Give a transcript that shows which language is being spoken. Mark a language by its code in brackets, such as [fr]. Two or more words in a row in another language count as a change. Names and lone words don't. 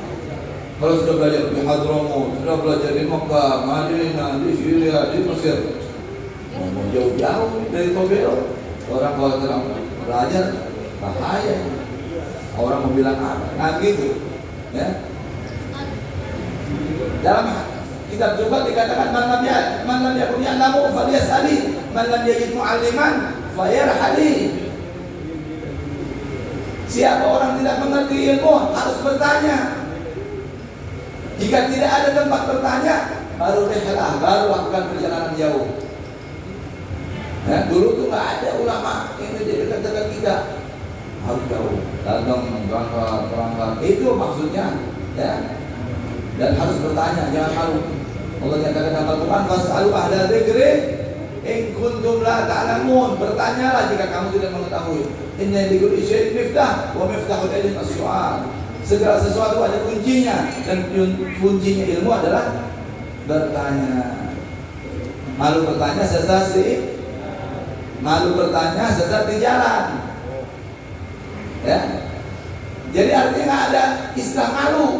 [id] Kalau sudah belajar di Hadramaut, sudah belajar di Makkah, Madinah, di Syria, di Mesir, mau jauh-jauh dari Tobelo, orang kalau terang belajar bahaya. Orang mau bilang apa? Nah gitu, ya. Dalam kitab juga dikatakan [ar] من لم يكن يعلم فليسأل من لم يجد معلما فليرحل. [id] Siapa orang tidak mengerti ilmu harus bertanya. Jika tidak ada tempat bertanya, baru rihlah, baru lakukan perjalanan jauh. Nah, dulu tuh nggak ada ulama yang di dekat-dekat kita, harus jauh, datang berangkat. Itu maksudnya, ya. Dan harus bertanya, jangan malu. Allah nyatakan dalam Al-Quran, [ar] فاسألوا أهل الذكر إن كنتم لا تعلمون. [id] Bertanyalah jika kamu tidak mengetahui. [ar] إن لكل شيء مفتاح ومفتاح العلم السؤال. [id] Segala sesuatu ada kuncinya, dan kuncinya ilmu adalah bertanya. Malu bertanya sesat di jalan. Ya. Jadi artinya nggak ada istilah malu.